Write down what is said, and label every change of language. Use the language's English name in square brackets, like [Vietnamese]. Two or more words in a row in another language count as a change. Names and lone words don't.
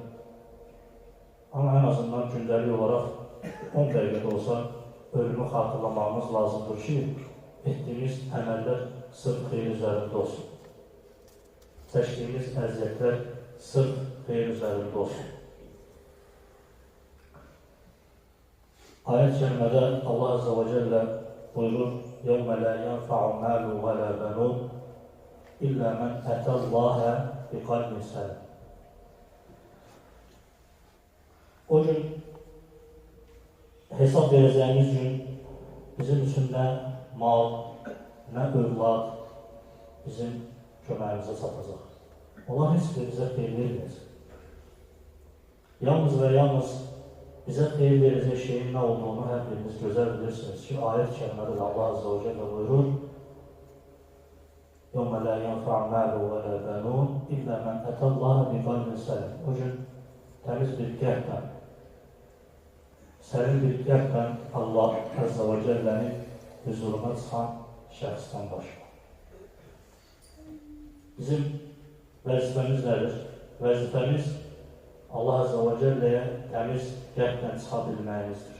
[Azerbaijani] Amma ən azından gündəlik olaraq 10 dəqiqədə olsa ölümü xatırlamamız lazımdır ki, etdiyimiz əməllər sırf xeyir üzərində olsun. Çəkdiyimiz əziyyətlər sırf xeyir üzərində olsun. Ayət-i kərimədə Allah [Arabic] عز وجل [Azerbaijani] buyurur: [Arabic] يَوْمَ لَا يَنْفَعُ مَالُ وَلَا بَنُونَ إِلَّا مَنْ أَتَى اللَّهَ بِقَلْبٍ سَلِيمٍ. [Azerbaijani] O gün hesab verəcəyimiz gün bizim üçün nə mal, nə övlad bizim köməyimizə çatacaq. Onlar heç bir bizə xeyir verməyəcək. Yalnız və yalnız bizə xeyir verəcək şeyin nə olduğunu hər biriniz gözəl bilirsiniz ki, ayət-i kərimədə Allah [Arabic] عز وجل [Azerbaijani] buyurur: [Arabic] يَوْمَ لَا يَنْفَعُ مَالُ وَلَا بَنُونَ إِلَّا مَنْ أَتَى اللَّهَ بِقَلْبٍ سَلِيمٍ. [Azerbaijani] O gün təmiz bir qəlblə, sərin bir qəlblə Allah Azze və Cəllənin huzuruna çıxan şəxsdən başqa. Bizim vəzifəmiz nədir? Vəzifəmiz Allah Azze və Cəlləyə təmiz qəlblə çıxa bilməyimizdir.